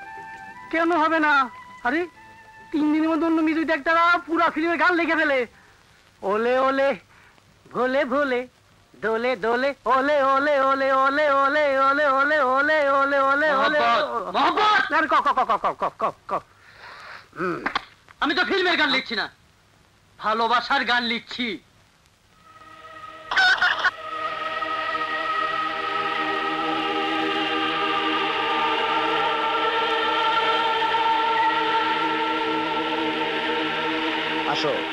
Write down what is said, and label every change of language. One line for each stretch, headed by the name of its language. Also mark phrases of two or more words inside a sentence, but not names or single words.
Bangla: কেন হবে না? আরে 3 দিনের মধ্যে অন্য মিউজিক ডাইরেক্টররা পুরো ফিল্মের গান লিখে ফেলে। ওলে ওলে ভোলে ভোলে দোলে দোলে, ওলে ওলে ওলে ওলে ওলে ওলে ওলে ওলে ওলে ওলে ওলে। মোহাব্বত, আরে ক ক ক ক ক ক ক। আমি তো ফিল্মের গান লিখছি না, ভালোবাসার গান লিখছি। আসো।